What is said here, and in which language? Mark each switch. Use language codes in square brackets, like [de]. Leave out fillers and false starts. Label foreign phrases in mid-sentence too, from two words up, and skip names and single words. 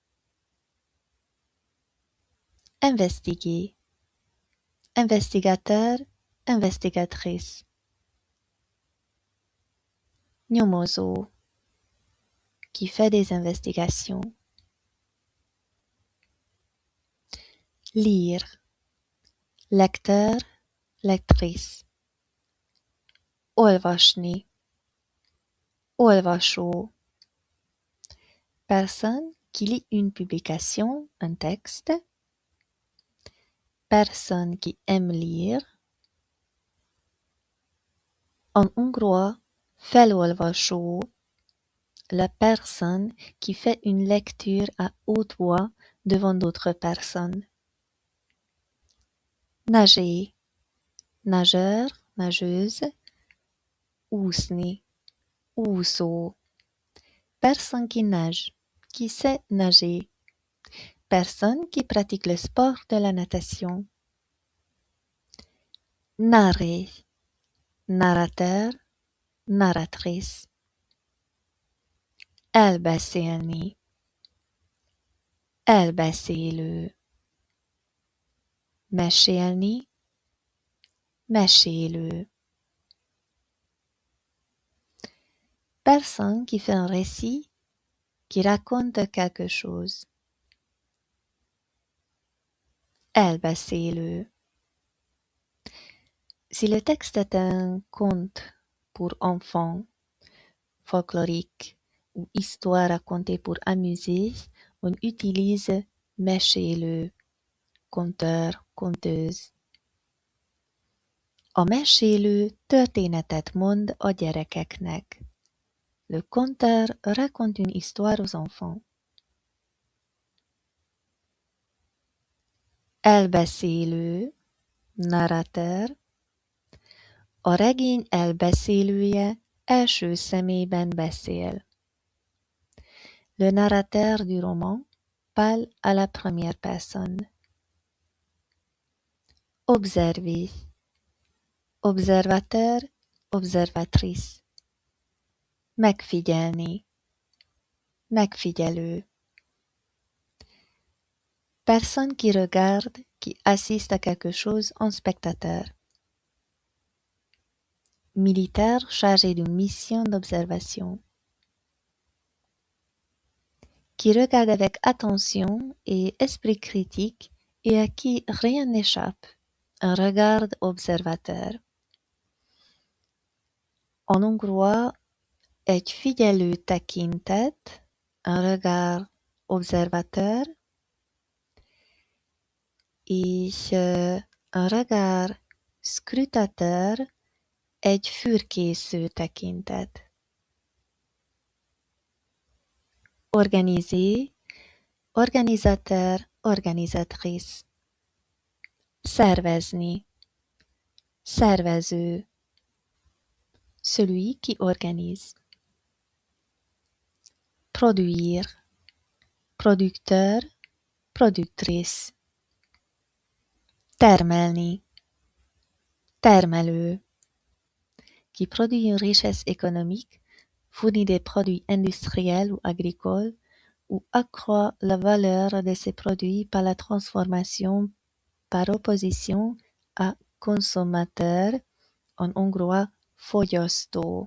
[fr] Investiguer, investigateur, investigatrice. Nyomozó, qui fait des investigations. Lire, lecteur, lectrice. [hu] Olvasni, olvasó. [fr] Personne qui lit une publication, un texte. Personne qui aime lire. En hongrois, felolvasó, la personne qui fait une lecture à haute voix devant d'autres personnes. Nager, nageur, nageuse. [hu] Úszni, úszó. [fr] Personne qui nage, qui sait nager. Personne qui pratique le sport de la natation. Narrer, narrateur, narratrice. [hu] Elbeszélni, elbeszélő. Mesélni, mesélő. [fr] Personne qui fait un récit, qui raconte quelque chose. [hu] Elbeszélő. [fr] Si le texte est un conte pour enfants, folklorique ou histoire racontée pour amuser, on utilise mesélő, conteur, conteuse. [hu] A mesélő történetet mond a gyerekeknek. [fr] Le conteur raconte une histoire aux enfants. [hu] Elbeszélő, narrateur. A regény elbeszélője első személyben beszél. [fr] Le narrateur du roman parle à la première personne. Observer, observateur, observatrice. [hu] Megfigyelni, megfigyelő. [fr] Personne qui regarde, qui assiste à quelque chose en spectateur. Militaire chargé d'une mission d'observation. Qui regarde avec attention et esprit critique et à qui rien n'échappe. Un regard observateur. En hongrois, [hu] egy figyelő tekintet, [fr] un regard observateur, és un regard scrutateur, [hu] egy fürkésző tekintet. [fr] Organiser, organisateur, organisatrice. [hu] Szervezni, szervező, [fr] celui qui organise. Produire, producteur, productrice. [hu] Termelni, termelő, [fr] qui produit une richesse économique, fournit des produits industriels ou agricoles, ou accroît la valeur de ses produits par la transformation par opposition à consommateur, en hongrois fogyasztó.